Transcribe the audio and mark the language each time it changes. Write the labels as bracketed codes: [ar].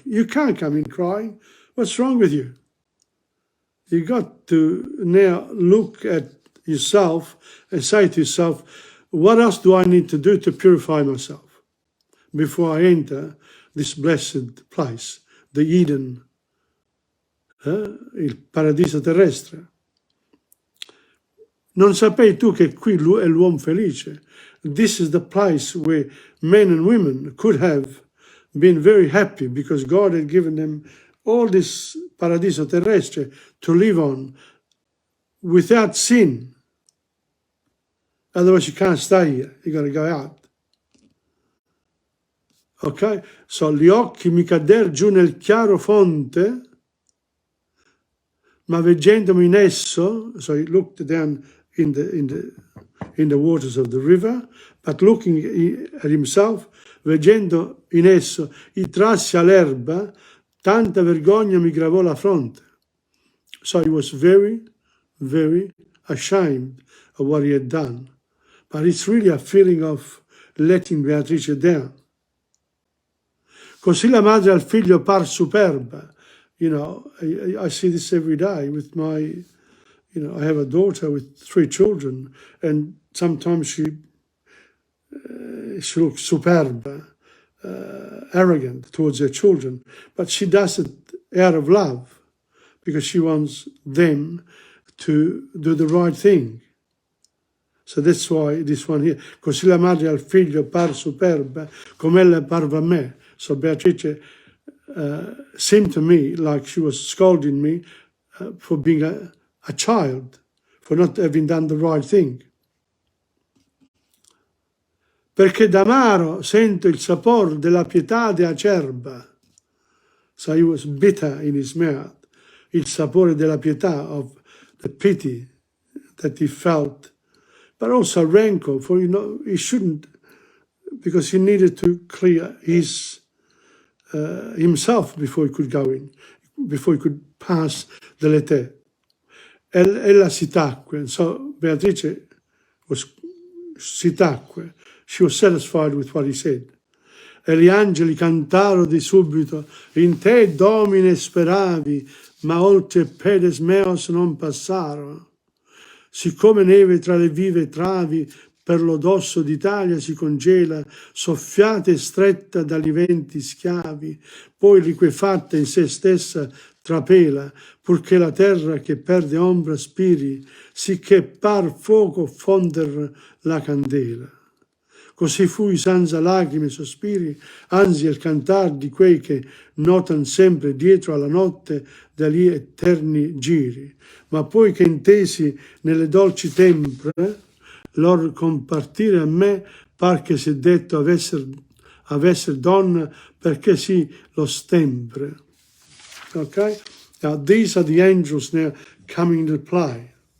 [en] You can't come in crying. What's wrong with you? You got to now look at yourself and say to yourself, what else do I need to do to purify myself before I enter this blessed place, the Eden, il paradiso terrestre? [it] Non sapei tu che qui è l'uomo felice? [en] This is the place where men and women could have been very happy because God had given them all this paradiso terrestre to live on without sin. Otherwise you can't stay here, you got to go out. Ok? [it] So gli occhi mi cader giù nel chiaro fonte, ma veggendomi in esso, [en] so he looked down in the waters of the river, but looking at himself, [it] veggendo in esso, i trassi all'erba, tanta vergogna mi gravò la fronte. [en] So he was very, very ashamed of what he had done. But it's really a feeling of letting Beatrice down. [it] Così la madre al figlio par superba. [en] I see this every day with my, I have a daughter with 3 children, and sometimes she looks superb, arrogant towards her children, but she does it out of love because she wants them to do the right thing. So that's why this one here. [it] Così la madre al figlio par superba, come ella parve a me. [en] So Beatrice seemed to me like she was scolding me for being a child, for not having done the right thing. [it] Perché d'amaro sento il sapore della pietà acerba. [en] So he was bitter in his mouth. [it] Il sapore della pietà, [en] of the pity that he felt. But also rancor, for he shouldn't, because he needed to clear himself before he could go in, before he could pass the letter. [it] Ella si tacque, so Beatrice si tacque. [en] She was satisfied with what he said. [it] E gli angeli cantarono di subito, [la] in te, Domine, speravi, [it] ma oltre pedes meos non passarono. Siccome neve tra le vive travi, per lo dosso d'Italia si congela, soffiata e stretta dagli venti schiavi, poi liquefatta in se stessa trapela, purché la terra che perde ombra spiri, sicché par fuoco fonder la candela. Così fui senza lacrime e sospiri, anzi il cantar di quei che notan sempre dietro alla notte dagli eterni giri. Ma poi che intesi nelle dolci tempre, lor compartire a me, par che si detto avesser donna, perché sì lo stempre. [en] Okay? Now these are the angels now coming to play.